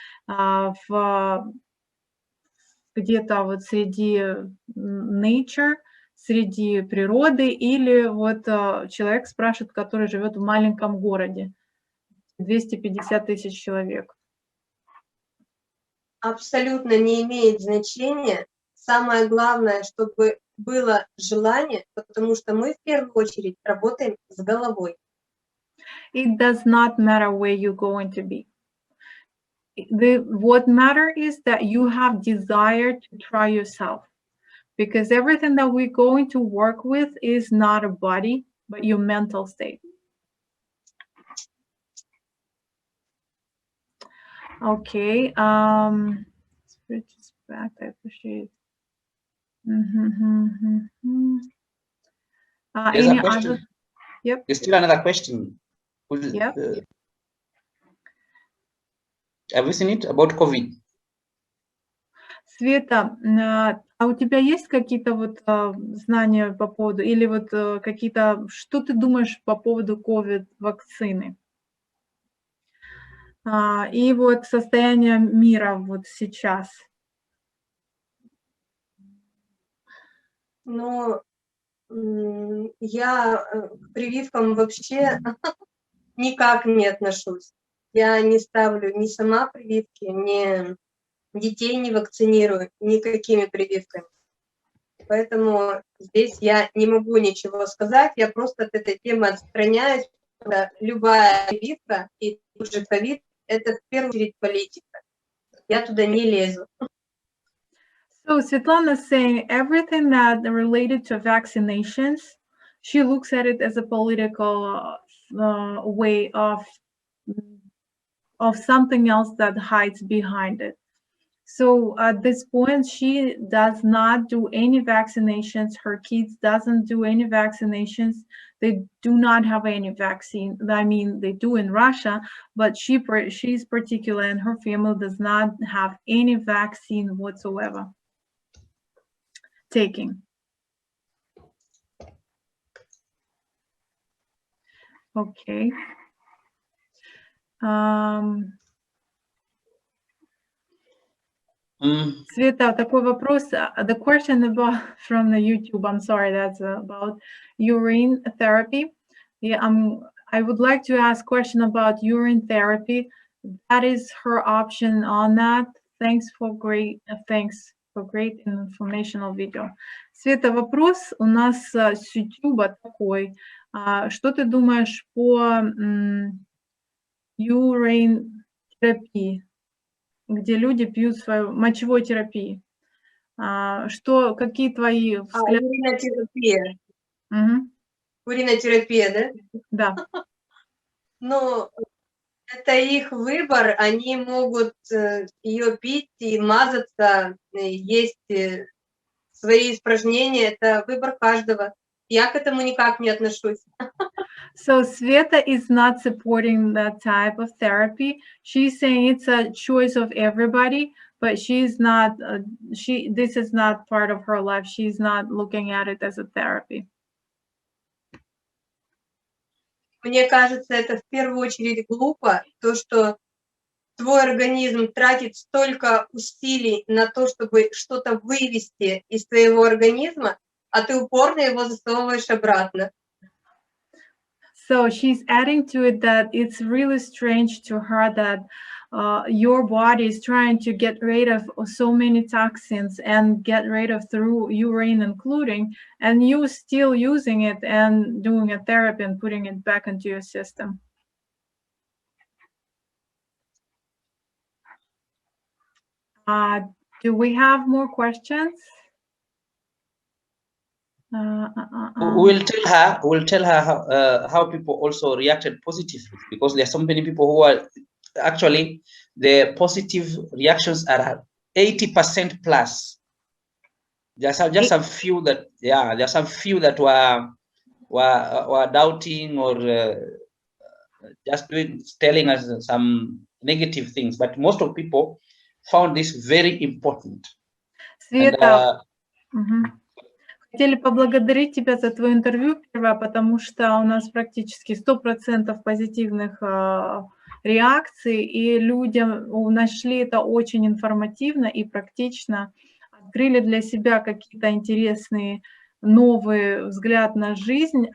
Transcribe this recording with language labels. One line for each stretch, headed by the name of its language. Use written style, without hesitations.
Russian: Где-то вот среди nature, среди природы, или вот человек спрашивает, который живет в маленьком городе, 250 тысяч человек? Абсолютно не имеет значения. Самое главное, чтобы было желание, потому что мы в первую очередь работаем с головой.
English: It does not matter where you're going to be. What matters is that you have desire to try yourself, because everything that we're going to work with is not a body, but your mental state. Okay. Switch this back. I appreciate it. There's any a question. other? Yep. There's still another question. Yep. Have you seen it about COVID?
Russian: Света, а у тебя есть какие-то вот знания по поводу, или вот какие-то, что ты думаешь по поводу COVID-вакцины? И вот состояние мира вот сейчас. Ну, я к прививкам вообще никак не отношусь. Я не ставлю ни сама прививки, ни детей не вакцинирую никакими прививками. Поэтому здесь я не могу ничего сказать, я просто от этой темы отстраняюсь. Любая прививка и уже ковид – это в первую очередь политика. Я туда не лезу.
English: So Svetlana is saying everything that related to vaccinations, she looks at it as a political way of something else that hides behind it. So at this point, she does not do any vaccinations. Her kids doesn't do any vaccinations. They do not have any vaccine. I mean, they do in Russia, but she's particular, and her family does not have any vaccine whatsoever taking. Okay.
Russian: Sveta, такой вопрос.
English: The question about from the YouTube, I'm sorry, that's about urine therapy. Yeah, I would like to ask question about urine therapy. That is her option on that. Thanks for great, thanks for great and informational video.
Russian: Света, вопрос у нас с YouTube такой. Что ты думаешь по urine-терапии, где люди пьют свою мочевой терапии? Какие твои взгляды? Уринотерапия. Угу. Уринотерапия, да? Да. Ну, это их выбор, они могут ее пить и мазаться, есть свои испражнения, это выбор каждого. Я к этому никак не отношусь.
English: So Sveta is not supporting that type of therapy. She's saying it's a choice of everybody, but she's not. This is not part of her life. She's not looking at it as a therapy.
Russian: Мне кажется, это в первую очередь глупо, то, что твой организм тратит столько усилий на то, чтобы что-то вывести из твоего организма, а ты упорно его засовываешь обратно.
English: So she's adding to it that it's really strange to her that your body is trying to get rid of so many toxins and get rid of through urine including, and you still using it and doing a therapy and putting it back into your system. Do we have more questions? We'll tell her how people also reacted positively, because there are so many people who are actually, the positive reactions are 80% plus. There's just a few that, there's some few that were doubting or just telling us some negative things, but most of people found this very important.
Russian: Света, хотели поблагодарить тебя за твое интервью, первое, потому что у нас практически 100% позитивных реакций, и людям нашли это очень информативно и практично, открыли для себя какие-то интересные новые взгляды на жизнь.